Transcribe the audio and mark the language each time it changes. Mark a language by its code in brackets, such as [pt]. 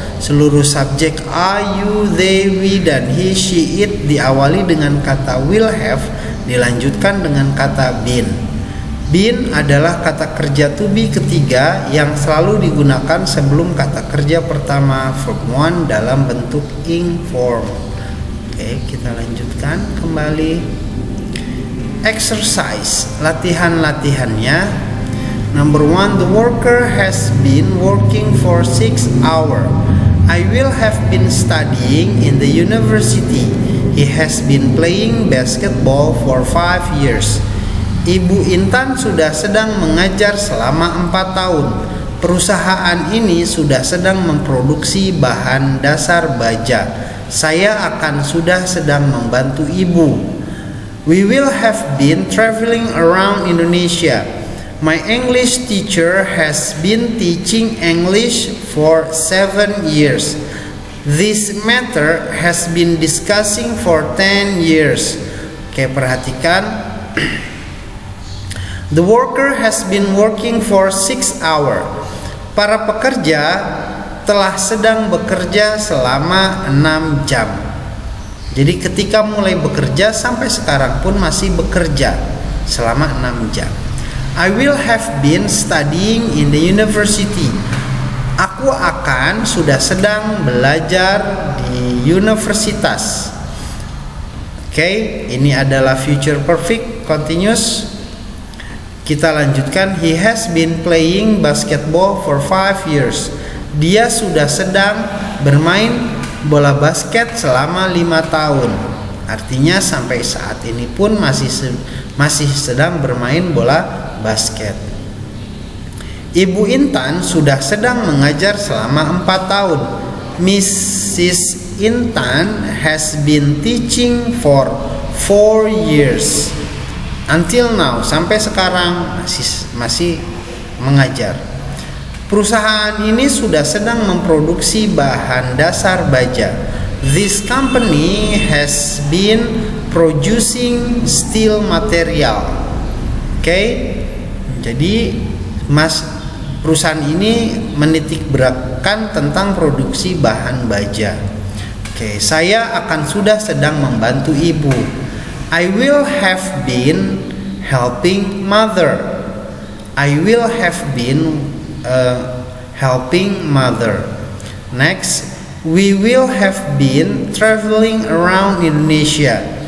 [id] Seluruh subjek I, you, they, we, dan he, she, it diawali dengan kata will have, dilanjutkan dengan kata been. Been adalah kata kerja to be ketiga yang selalu digunakan sebelum kata kerja pertama verb 1 dalam bentuk ing form. Oke, kita lanjutkan kembali. Exercise, latihan-latihannya. [en] Number 1, the worker has been working for 6 hours. I will have been studying in the university. He has been playing basketball for 5 years. [id] Ibu Intan sudah sedang mengajar selama 4 tahun. Perusahaan ini sudah sedang memproduksi bahan dasar baja. Saya akan sudah sedang membantu ibu. [en] We will have been traveling around Indonesia. My English teacher has been teaching English for 7 years. This matter has been discussing for 10 years. [id] Oke, perhatikan. [en] The worker has been working for 6 hours. [id] Para pekerja telah sedang bekerja selama 6 jam. Jadi ketika mulai bekerja sampai sekarang pun masih bekerja selama 6 jam. [en] I will have been studying in the university. [id] Aku akan sudah sedang belajar di universitas. Oke, ini adalah future perfect continuous. Kita lanjutkan. [en] He has been playing basketball for 5 years. [id] Dia sudah sedang bermain bola basket selama 5 tahun. Artinya sampai saat ini pun masih sedang bermain bola basket. Ibu Intan sudah sedang mengajar selama 4 tahun. [en] Mrs. Intan has been teaching for 4 years. Until now, [id] sampai sekarang masih mengajar. Perusahaan ini sudah sedang memproduksi bahan dasar baja. [en] This company has been producing steel material. [id] Oke, jadi perusahaan ini menitik beratkan tentang produksi bahan baja. Oke, saya akan sudah sedang membantu ibu. [en] I will have been helping mother. I will have been helping mother. Next, we will have been traveling around Indonesia.